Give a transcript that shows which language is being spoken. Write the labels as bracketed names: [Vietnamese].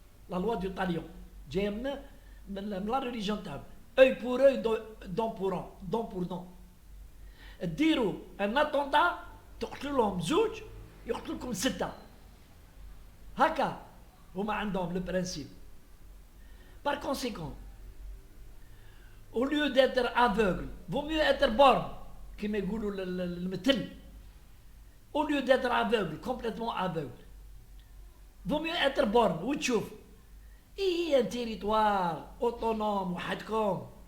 [French] La loi du talion [Arabic] جايه من [French] la religion [Arabic] تاعهم. [French] œil pour œil, dent pour dent. [Arabic] ديروا [French] un attentat [Arabic] تقتلوا لهم زوج يقتلوا لكم 6. هكا هما عندهم [French] le principe. Par conséquent, au lieu d'être aveugle, vaut mieux être borgne, [Arabic] كما يقولوا المثل. [French] Au lieu d'être aveugle, complètement aveugle, vaut mieux être borgne [Arabic] وتشوف. [French] Et un territoire autonome [Arabic] وحدكم.